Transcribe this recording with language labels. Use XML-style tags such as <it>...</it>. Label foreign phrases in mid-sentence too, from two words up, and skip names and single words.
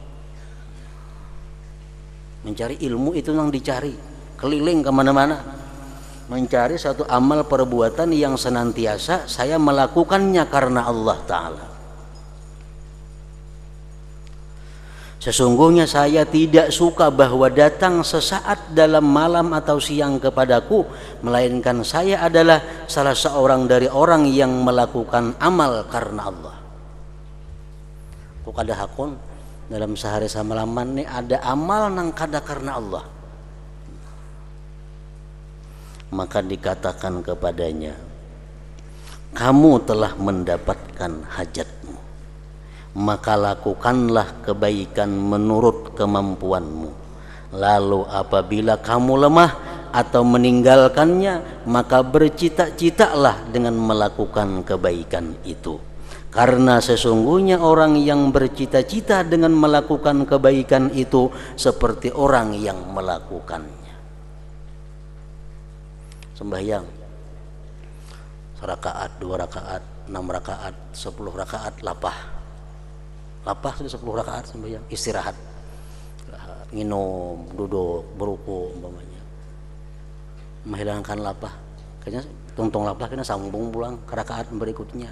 <id>Mencari ilmu itu yang dicari, keliling kemana-mana mencari satu amal perbuatan yang senantiasa saya melakukannya karena Allah Ta'ala. Sesungguhnya saya tidak suka bahwa datang sesaat dalam malam atau siang kepadaku, melainkan saya adalah salah seorang dari orang yang melakukan amal karena Allah.</id> <bjn>Kok ada hakun dalam sehari samalaman nih ada amal nang kada karena Allah.</bjn> <id>Maka dikatakan kepadanya, kamu telah mendapatkan hajatmu, maka lakukanlah kebaikan menurut kemampuanmu. Lalu apabila kamu lemah atau meninggalkannya, maka bercita-citalah dengan melakukan kebaikan itu. Karena sesungguhnya orang yang bercita-cita dengan melakukan kebaikan itu seperti orang yang melakukannya.</id> <bjn>Sembahyang 1 rakaat, 2 rakaat, 6 rakaat, 10 rakaat lapah sudah 10 rakaat sembahyang, istirahat, minum, duduk, beruku umpamanya, menghilangkan lapah, kayaknya tungtung lapah kena sambung pulang ke rakaat berikutnya.</bjn>